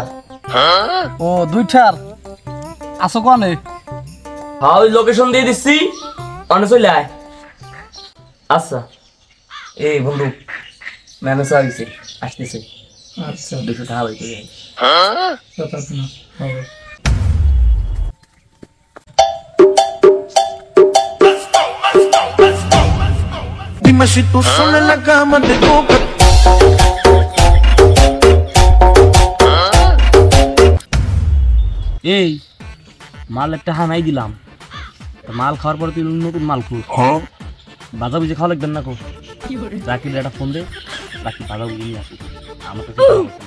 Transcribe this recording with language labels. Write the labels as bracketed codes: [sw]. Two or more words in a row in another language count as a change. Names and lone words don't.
[bn] ও দুইটার আসো কোনে? হ্যাঁ ওই লোকেশন দিয়ে দিচ্ছি অনে চলে আয়। আচ্ছা এই বন্ধু ম্যানেজ হয়েছে আসতেছে। আচ্ছা 200 টাকা হইতে হবে। [es] Dime si tú sola en la cama te toca. [bn] এই মাল একটা হানাই দিলাম, মাল খাওয়ার পর তুই নতুন মাল খুব বাজা বুঝে খাওয়া লাগবেন না। রাকিব একটা ফোন দে, রাকিব বাজা বুঝে নিয়ে আসি আমার কাছে নাই।